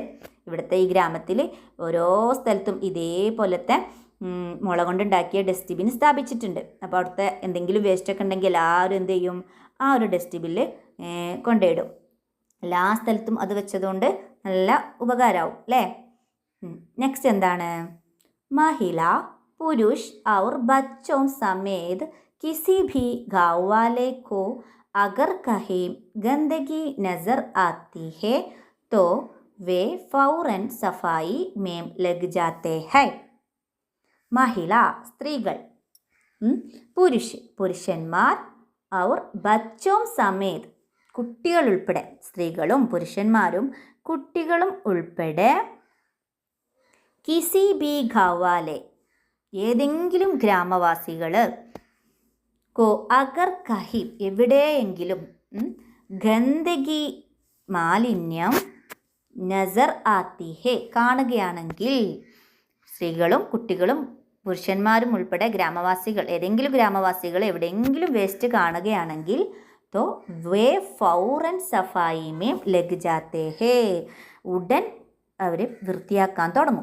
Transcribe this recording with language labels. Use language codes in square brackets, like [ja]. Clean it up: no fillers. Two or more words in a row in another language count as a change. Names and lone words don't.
[ml] ഇവിടുത്തെ ഈ ഗ്രാമത്തിൽ ഓരോ സ്ഥലത്തും ഇതേപോലത്തെ മുള കൊണ്ടുണ്ടാക്കിയ ഡസ്റ്റ്ബിൻ സ്ഥാപിച്ചിട്ടുണ്ട്. അപ്പോൾ അവിടുത്തെ എന്തെങ്കിലും വേസ്റ്റൊക്കെ ഉണ്ടെങ്കിൽ എല്ലാവരും എന്ത് ചെയ്യും, ആ ഒരു ഡസ്റ്റ്ബിന്നിൽ കൊണ്ടുപോയിടും. എല്ലാ സ്ഥലത്തും അത് വെച്ചതുകൊണ്ട് നല്ല ഉപകാരമാവും അല്ലേ. നെക്സ്റ്റ് എന്താണ്? [hi] महिला पुरुष और बच्चों समेत किसी भी गाँव वाले को अगर कहीं गंदगी नज़र आती है तो वे फौरन सफाई में लग जाते हैं. [ml] महिला സ്ത്രീകൾ, പുരുഷന്മാർ, [hi] और बच्चों समेत [ml] കുട്ടികൾ ഉൾപ്പെടെ, സ്ത്രീകളും പുരുഷന്മാരും കുട്ടികളും ഉൾപ്പെടെ, [hi] किसी भी गाँववाले [ml] ഏതെങ്കിലും ഗ്രാമവാസികൾ, [hi] को अगर कहीं എവിടെയെങ്കിലും, [ml] ഗന്ദഗി മാലിന്യം, [hi] नज़र आती है [ml] കാണുകയാണെങ്കിൽ, സ്ത്രീകളും കുട്ടികളും പുരുഷന്മാരും ഉൾപ്പെടെ ഗ്രാമവാസികൾ, ഏതെങ്കിലും ഗ്രാമവാസികൾ എവിടെയെങ്കിലും വേസ്റ്റ് കാണുകയാണെങ്കിൽ, [hi] तो वे फ़ौरन सफ़ाई में लग जाते हैं, [ml] ഉടൻ അവർ വൃത്തിയാക്കാൻ തുടങ്ങും.